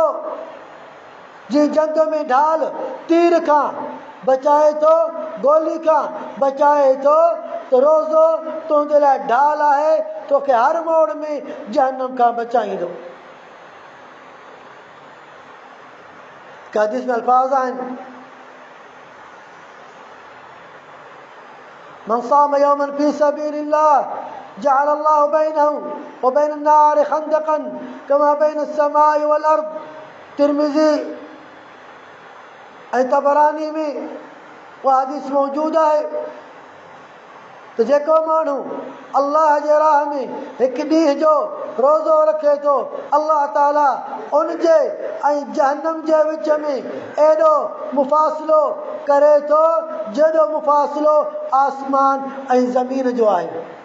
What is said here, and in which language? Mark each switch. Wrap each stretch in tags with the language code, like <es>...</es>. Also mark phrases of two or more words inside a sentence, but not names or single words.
<sd>जीअं जंग में ढाल तीर खां बचाए थो, गोली खां बचाए थो, तो रोज़ो तुंहिंजे लाइ ढाल आहे, तोखे हर मोड़ में जहन्नम खां बचाईंदो। हदीस में अल्फाज़ आहिनि,</sd> <ar>من صام يوما في سبيل الله جعل الله بينه وبين النار خندقا كما بين السماء والأرض.</ar> <sd>तिर्मिज़ी ऐं तबरानी में उहा हदीस मौजूद आहे त जेको माण्हू अल्लाह जे राह में हिकु ॾींहं जो रोज़ो रखे थो, अल्लाह ताला उनजे ऐं जहन्नम जे विच में एॾो मुफ़ासिलो करे थो जेॾो मुफ़ासिलो आसमान ऐं ज़मीन जो आहे।</sd>